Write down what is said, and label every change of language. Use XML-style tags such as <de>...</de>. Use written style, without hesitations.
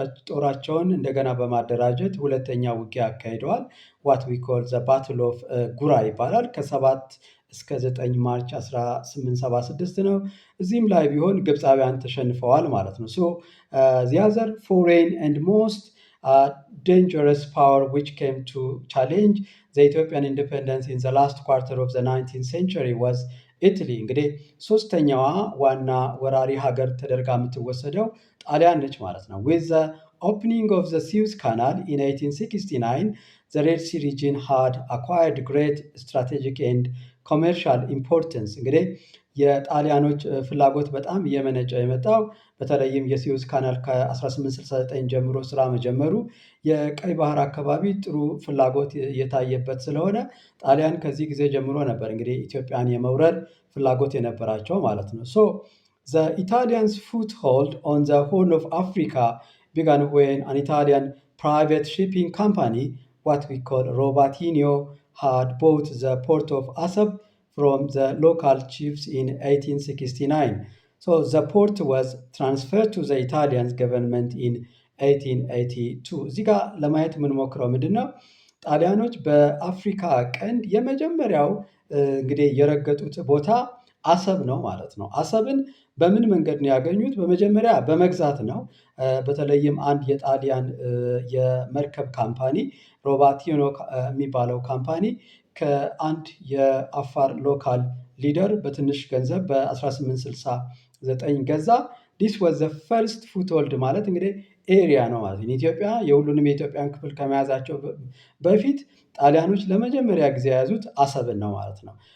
<am>ጦራቸውን እንደገና በማደራጀት ሁለተኛ ውጊያ አካሂደዋል።</am> <en>ዋት ዊ ኮል ዘ ባትል ኦፍ</en> <am>ጉራ ይባላል። ከ7 እስከ 9 ማርች 1876 ነው። እዚህም ላይ ቢሆን ግብፃውያን ተሸንፈዋል ማለት ነው። ሶ</am> <en>the other foreign and most dangerous power which came to challenge the Ethiopian independence in the last quarter of the 19th century was Italy.</en> <am>እንግዲህ ሶስተኛዋ ዋና ወራሪ ሀገር ተደርጋ የምትወሰደው ጣሊያን ነች ማለት ነው።</am> <en>with the opening of the Suez Canal in 1869, the Red Sea region had acquired great strategic and commercial importance.</en> <am>እንግዲህ የጣሊያኖች ፍላጎት በጣም እየመነጨ የመጣው በተለይም የሲዩዝ ካናል ከ1869 ጀምሮ ስራ መጀመሩ የቀይ ባህር አካባቢ ጥሩ ፍላጎት የታየበት ስለሆነ ጣሊያን ከዚህ ጊዜ ጀምሮ ነበር እንግዲህ ኢትዮጵያን የመውረር ፍላጎት የነበራቸው ማለት ነው። So</am> <en>the Italians' foothold on the Horn of Africa began when an Italian private shipping company, what we call Robatino, had bought the port of Asab from the local chiefs in 1869. So the port was transferred to the Italian government in 1882.</en> <am>እዚህ ጋር ለማየት የምንሞክረው ምንድን ነው? ጣሊያኖች በአፍሪካ ቀንድ የመጀመሪያው እንግዲህ የረገጡት ቦታ አሰብ ነው ማለት ነው። አሰብን በምን መንገድ ነው ያገኙት? በመጀመሪያ በመግዛት ነው። በተለይም አንድ የጣሊያን የመርከብ ካምፓኒ ሮባቲኖ የሚባለው ካምፓኒ ከአንድ የአፋር ሎካል ሊደር በትንሽ ገንዘብ በ1869 ገዛ።</am> <en>ዲስ ዋዝ ዘ ፈርስት ፉትሆልድ</en> <am>ማለት እንግዲህ ኤሪያ ነው ማለት ነው። ኢትዮጵያ የሁሉንም የኢትዮጵያን ክፍል ከመያዛቸው በፊት ጣሊያኖች ለመጀመሪያ ጊዜ የያዙት አሰብን ነው ማለት ነው።</am>